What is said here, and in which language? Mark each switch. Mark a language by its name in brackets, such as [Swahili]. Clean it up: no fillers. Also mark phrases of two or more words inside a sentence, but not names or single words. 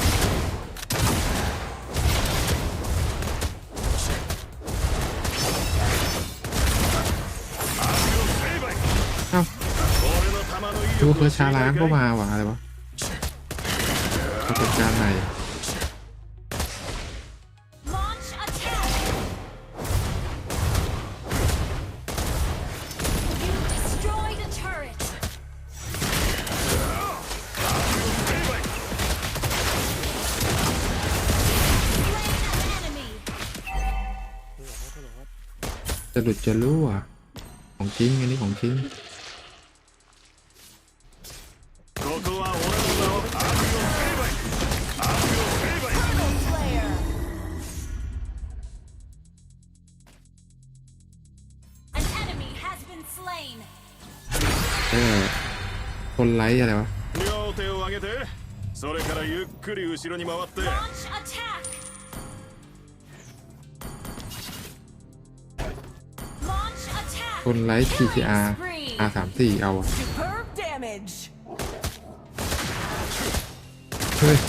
[Thai] เอ้าดูเพื่อชาล้างก็มาว่ะอะไรวะประสบการณ์ใหม่ [English] Launch attack. You destroyed a turret. Slain an enemy. [Thai] จะหลุดจะรั่วของจริงอันนี้ของจริง [Japanese] ここは俺の名を悪を成敗悪を成敗 [English] Double Slayer. An enemy has been slain. [Thai] คนไลท์อะไรวะ [Japanese] 両手を上げてそれからゆっくり後ろに回って [English] Launch attack. Launch attack. [Thai] คนไลท์ TCR R34 เอาอะ [English] Superb damage. [Thai] เฮ้ย